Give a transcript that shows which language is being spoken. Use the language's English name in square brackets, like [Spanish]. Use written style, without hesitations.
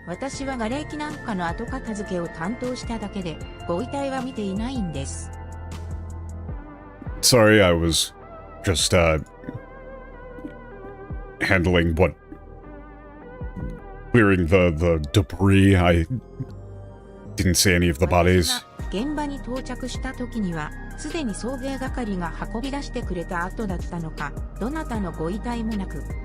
[Japanese] 私は瓦礫なんかの後片付けを担当しただけで、ご遺体は見ていないんです。 [English] Sorry, I was just, handling clearing the debris. I didn't see any of the bodies. [Japanese] 私が現場に到着した時には、すでに送迎係が運び出してくれた後だったのか、どなたのご遺体もなく。